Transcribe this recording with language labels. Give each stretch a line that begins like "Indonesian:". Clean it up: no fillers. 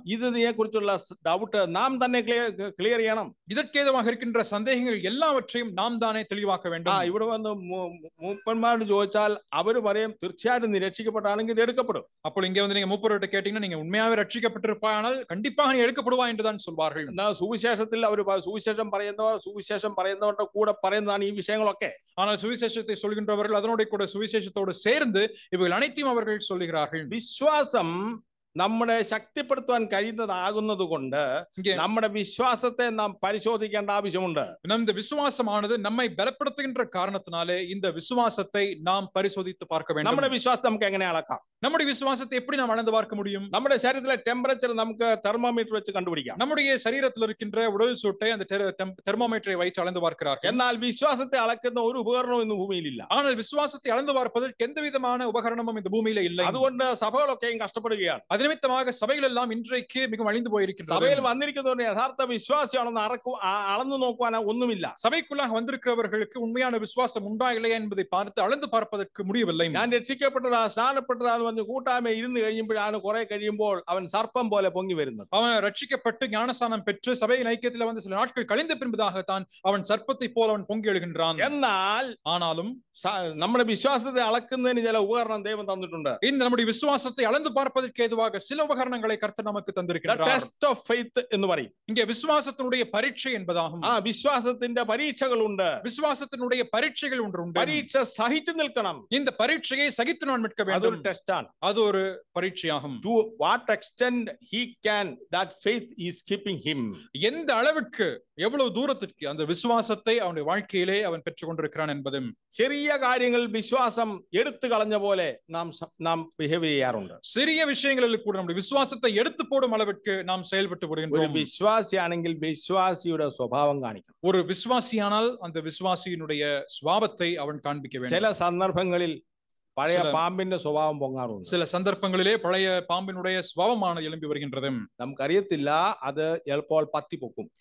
Malayalam: ഇതിനെ കുറിച്ചുള്ള ഡൗട്ട് നാം തന്നെ ക്ലിയർ ചെയ്യണം.
Tamil: இதற்கேதுவாக இருக்கின்ற சந்தேகங்கள் எல்லாவற்றையும் நாம் தானே தெளிவாக்க வேண்டும்.
Malayalam: ഇവിടെ വന്ന് മൂപ്പന്മാരോട് ചോദിച്ചാൽ അവര് പറയും തീർച്ചയായിട്ടും നീ രക്ഷിക്കപ്പെട്ടാണെങ്കിൽ ഇത് എടുക്കപ്പെടും. അപ്പോൾ
Tamil: இங்கே வந்து நீங்க மூப்பர்கிட்ட கேட்டீங்கன்னா நீங்க உண்மையாவே ரட்சிக்கப்பட்டிருப்பானால் கண்டிப்பாக நீ எடுக்கப்படுவா என்றுதான் சொல்வார்கள்.
Malayalam: സുവിശേഷത്തിൽ അവർ സുവിശേഷം പറയുന്നവരുടെ കൂടെ പറയുന്നതാണ് ഈ വിഷയങ്ങളൊക്കെ.
Tamil: ஆனால் சுவிசேஷத்தை சொல்கின்றவர்கள் அதனோட கூட சுவிசேஷத்தோடு சேர்ந்து இவைகள் அனைத்தையும் அவர்கள் சொல்லுகிறார்கள்.
Malayalam: വിശ്വാസം നമ്മളെ ശക്തിപ്പെടുത്താൻ കഴിയുന്നതാകുന്നത് കൊണ്ട് നമ്മുടെ വിശ്വാസത്തെ നാം പരിശോധിക്കേണ്ട ആവശ്യമുണ്ട്.
Tamil: இந்த விசுவாசமானது நம்மை பலப்படுத்துகின்ற காரணத்தினாலே இந்த விசுவாசத்தை நாம் பரிசோதித்து பார்க்க வேண்டும்.
Malayalam: നമ്മുടെ വിശ്വാസം നമുക്ക് എങ്ങനെ അളക്കാം?
Tamil: நம்முடைய விசுவாசத்தை எப்படி நாம் அளந்து பார்க்க முடியும்?
Malayalam: നമ്മുടെ ശരീരത്തിലെ ടെമ്പറേച്ചർ നമുക്ക് തെർമോമീറ്റർ വെച്ച് കണ്ടുപിടിക്കാം.
Tamil: நம்முடைய சரீரத்தில் இருக்கின்ற உடல் சூட்டை அந்த தெர்மோமீட்டரை வைத்து அளந்து பார்க்கிறார்கள்.
Malayalam: എന്നാൽ വിശ്വാസത്തെ അളക്കുന്ന ഒരു ഉപകരണവും ഇന്ന് ഭൂമിയിലില്ല.
Tamil: ஆனால் விசுவாசத்தை அளந்து பார்ப்பதற்கு எந்த விதமான உபகரணமும் இந்த பூமியில இல்லை.
Malayalam: അതുകൊണ്ട് സഭകളൊക്കെയും കഷ്ടപ്പെടുകയാണ്.
Tamil: அது நிமித்தமாக சபைகள் எல்லாம் இன்றைக்கு மிகவும் அழிந்து போயிருக்கின்றன.
Malayalam: സഭയിൽ വന്നിരിക്കുന്നവരുടെ യഥാർത്ഥ വിശ്വാസിയാണെന്ന് അളന്നു നോക്കുവാൻ ഒന്നുമില്ല.
Tamil: சபைக்குள்ளாக வந்திருக்கிறவர்களுக்கு உண்மையான விசுவாசம் உண்டா இல்லையா என்பதை பார்த்து அளந்து பார்ப்பதற்கு முடியவில்லை.
Malayalam: ഞാൻ രക്ഷിക്കപ്പെട്ടതാ സ്നാനപ്പെട്ടതാ എന്ന് കൂട്ടായ്മ ഇരുന്ന് കഴിയുമ്പോഴാണ് കുറെ കഴിയുമ്പോൾ അവൻ സർപ്പം പോലെ പൊങ്ങി വരുന്നത്.
Tamil: அவன் ரட்சிக்கப்பட்டு ஞானஸ்நானம் பெற்று சபையின் ஐக்கியத்தில் வந்து சில நாட்கள் கழிந்த பின்பதாகத்தான் அவன் சர்ப்பத்தை போல அவன் பொங்கி எழுகின்றான். ஆனாலும்
Malayalam: നമ്മുടെ വിശ്വാസത്തെ അളക്കുന്നതിന് ചില ഉപകരണം ദൈവം തന്നിട്ടുണ്ട്.
Tamil: இந்த நம்முடைய விசுவாசத்தை அளந்து பார்ப்பதற்கு ஏதுவாக சில உபகரணங்களை கர்த்தர் நமக்கு தந்திருக்கிறார்.
Malayalam: ടെസ്റ്റ് ഓഫ് ഫെയ്ത്ത് എന്ന് പറയും.
Tamil: இங்கே விசுவாசத்தினுடைய பரீட்சை என்பதாகும்.
Malayalam: വിശ്വാസത്തിന്റെ പരീക്ഷകളുണ്ട്.
Tamil: விசுவாசத்தினுடைய பரீட்சைகள் ஒன்று உண்டு.
Malayalam: പരീക്ഷ സഹിച്ചു നിൽക്കണം.
Tamil: இந்த பரீட்சையை சகித்து நான் நிற்க வேண்டும்.
Malayalam: അതൊരു ടെസ്റ്റ് ആണ്.
Tamil: அது ஒரு பரீட்சையாகும்.
English: To what extent he can, that faith is keeping him.
Tamil: எந்த அளவிற்கு எவ்வளவு தூரத்திற்கு அந்த விசுவாசத்தை அவனுடைய வாழ்க்கையிலே அவன் பெற்றுக் கொண்டிருக்கிறான் என்பதும்.
Malayalam: ചെറിയ കാര്യങ്ങൾ വിശ്വാസം എടുത്തു കളഞ്ഞ പോലെ നാം ബിഹേവ് ചെയ്യാറുണ്ട്.
Tamil: சிறிய விஷயங்களில் கூட நம்முடைய விசுவாசத்தை எடுத்து போடும் அளவிற்கு நாம் செயல்பட்டு விடுகின்றோம்.
Malayalam: ഒരു വിശ്വാസിയാണെങ്കിൽ വിശ്വാസിയുടെ സ്വഭാവം കാണിക്കണം.
Tamil: ஒரு விசுவாசியானால் அந்த விசுவாசியினுடைய சுபாவத்தை அவன் காண்பிக்க வேண்டும்.
Malayalam: ചില സന്ദർഭങ്ങളിൽ പഴയ പാമ്പിന്റെ സ്വഭാവം പൊങ്ങാറുണ്ട്.
Tamil: சில சந்தர்ப்பங்களிலே பழைய பாம்பினுடைய சுபாவமானது எழும்பி வருகின்றது.
Malayalam: നമുക്കറിയത്തില്ല, അത് എളുപ്പോൾ പത്തി പൊക്കും.